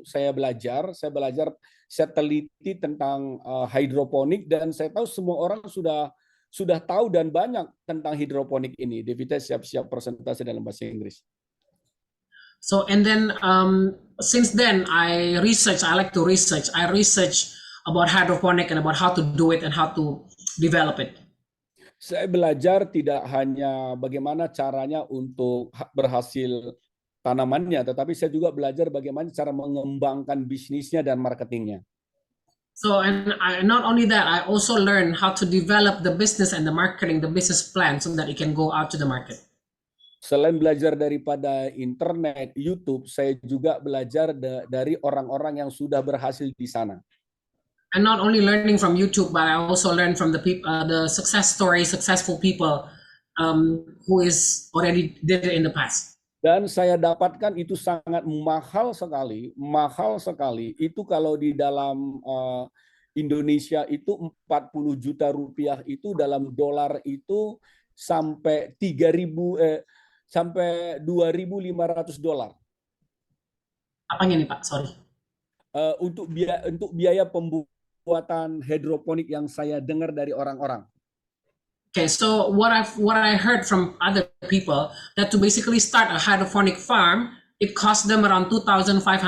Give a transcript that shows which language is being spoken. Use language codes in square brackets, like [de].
[id] Saya belajar, saya teliti tentang hidroponik, dan saya tahu semua orang sudah tahu dan banyak tentang hidroponik ini. Devita siap-siap presentasi dalam bahasa Inggris. [en] So, and then since then I like to research. I research about hydroponic and about how to do it and how to develop it. [id] Saya belajar tidak hanya bagaimana caranya untuk berhasil tanamannya, tetapi saya juga belajar bagaimana cara mengembangkan bisnisnya dan marketingnya. [en] So, and not only that, I also learn how to develop the business and the marketing, the business plan, so that it can go out to the market. [id] Selain belajar daripada internet, YouTube, saya juga belajar dari orang-orang yang sudah berhasil di sana. [en] And not only learning from YouTube, but I also learn from the people, the successful people who is already did it in the past. [id] Dan saya dapatkan itu sangat mahal sekali. Itu kalau di dalam Indonesia itu 40 juta rupiah, itu dalam dolar itu sampai 2.500 dolar. Apanya nih Pak? [en] Sorry. [id] Untuk biaya pembuatan hidroponik yang saya dengar dari orang-orang. [en] Okay, so what I heard from other people, that to basically start a hydroponic farm, it cost them around $2,500.